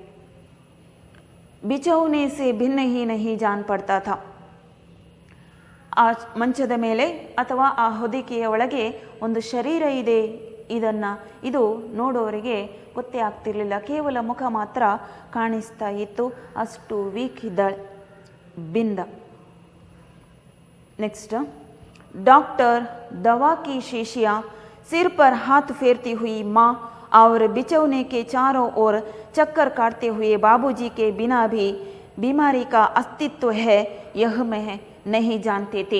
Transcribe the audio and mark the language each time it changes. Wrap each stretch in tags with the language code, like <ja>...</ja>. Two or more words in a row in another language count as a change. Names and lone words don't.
<hi>बिछौने से भिन्न ही नहीं जान पड़ता था.</hi> <kn>ಆ ಮಂಚದ ಮೇಲೆ ಅಥವಾ ಆ ಹೊದಿಕೆಯ ಒಳಗೆ ಒಂದು ಶರೀರ ಇದೆ, ಇದು ನೋಡೋರಿಗೆ ಗೊತ್ತೇ ಆಗ್ತಿರ್ಲಿಲ್ಲ. ಕೇವಲ ಮುಖ ಮಾತ್ರ ಕಾಣಿಸ್ತಾ ಇತ್ತು, ಅಷ್ಟು ವೀಕ್ ಇದ್ದಾಳೆ ಬಿಂದ.</kn> <hi>नेक्स्ट, डॉक्टर दवा की शीशियाँ सिर पर हाथ फेरती हुई माँ और बिछौने के चारों ओर चक्कर काटते हुए बाबूजी के बिना भी बीमारी का अस्तित्व है यह मैं नहीं जानते थे.</hi>